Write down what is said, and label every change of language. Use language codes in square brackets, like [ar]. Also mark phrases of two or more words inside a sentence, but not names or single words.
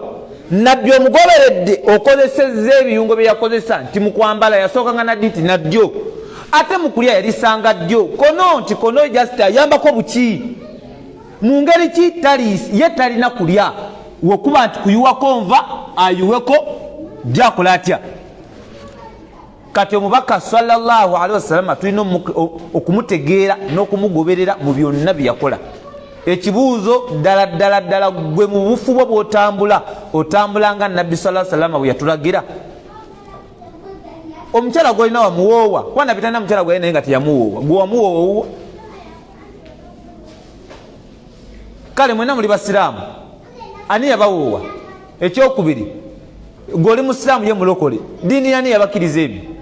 [lg] nabbi omugoberedde okozesezza ebiyungo bye yakozesa nti mu kwambala yasookanga naddi naddyo ate mu kulya yalisanga ddyo kono nti kono just ayambako buki mu ngeri ki ye talina kulya wekuba nti kuyiwako nva ayiweko gyakola atya kati omubaka [ar] صلى الله عليه وسلم [lg] tulina okumutegeera n'okumugoberera mu byonna bye yakola. Ekibuuzo ddala gwe mu bufu bwo bw'otambula nga nabbi [ar] صلى الله عليه وسلم [lg] bwe yatulagira. Omukyala gwolina wamuwoowa wana bitana mukyala gwe naye nga teyamuwoowa gwe wamuwoowa. Kale mwena muli basiraamu ani yabawoowa? Ekyokubiri gwoli musiraamu ye mulokole diini yani yabakiriza ebyo?